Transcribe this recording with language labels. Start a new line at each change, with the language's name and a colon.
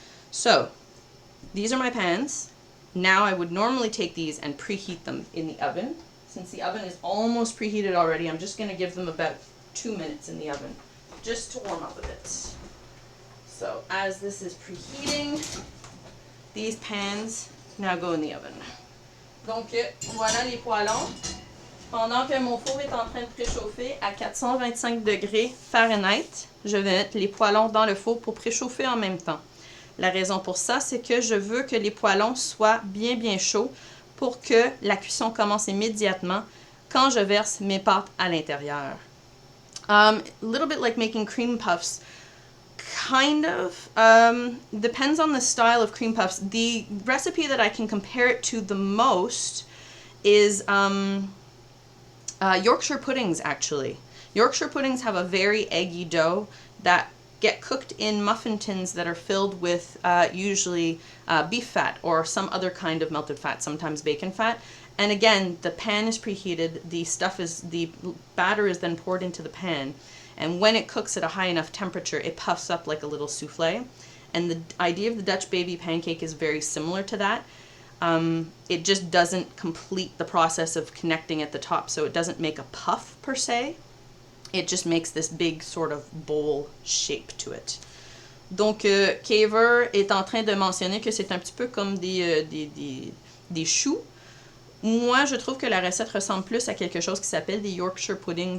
English: So these are my pans. Now I would normally take these and preheat them in the oven. Since the oven is almost preheated already, I'm just going to give them about 2 minutes in the oven just to warm up a bit. So as this is preheating, these pans now go in the oven.
French: Donc voilà les poêlons. Pendant que mon four est en train de préchauffer à 425 degrés Fahrenheit, je vais mettre les poêlons dans le four pour préchauffer en même temps. La raison pour ça, c'est que je veux que les poêlons soient bien chauds pour que la cuisson commence immédiatement quand je verse mes pâtes à l'intérieur.
English: A little bit like making cream puffs. Kind of. Depends on the style of cream puffs. The recipe that I can compare it to the most is Yorkshire puddings, actually. Yorkshire puddings have a very eggy dough that get cooked in muffin tins that are filled with usually beef fat or some other kind of melted fat, sometimes bacon fat. And again, the pan is preheated, the batter is then poured into the pan. And when it cooks at a high enough temperature, it puffs up like a little soufflé. And the idea of the Dutch baby pancake is very similar to that. It just doesn't complete the process of connecting at the top, so it doesn't make a puff per se. It just makes this big sort of bowl shape to it.
French: Donc, Caver est en train de mentionner que c'est un petit peu comme des choux. Moi, je trouve que la recette ressemble plus à quelque chose qui s'appelle des Yorkshire puddings.